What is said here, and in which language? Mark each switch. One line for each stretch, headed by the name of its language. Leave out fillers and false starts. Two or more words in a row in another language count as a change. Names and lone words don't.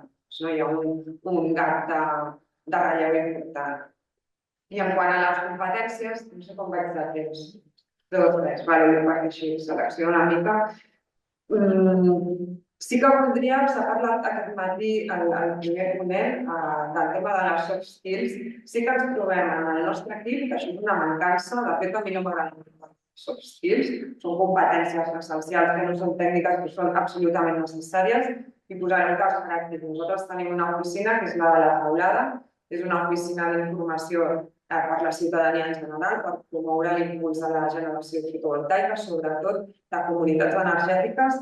Catalan: No hi ha un gap de relleu important. I en quant a les competències, no sé com vaig de temps. 2 o 3, perquè així selecciono una mica. Sí que voldria, s'ha parlat aquest matí al primer ponent del tema de les
English: soft skills.
Catalan: Sí que ens trobem en el nostre equip que això és una mancança. De fet, a mi no m'agrada
English: soft skills.
Catalan: Són competències essencials que no són tècniques, però són absolutament necessàries. I posaré un cas pràctic. Nosaltres tenim una oficina que és la de la Teulada. És una oficina d'informació per la ciutadania en general, per promoure l'impuls de la generació fotovoltaica, sobretot de comunitats energètiques.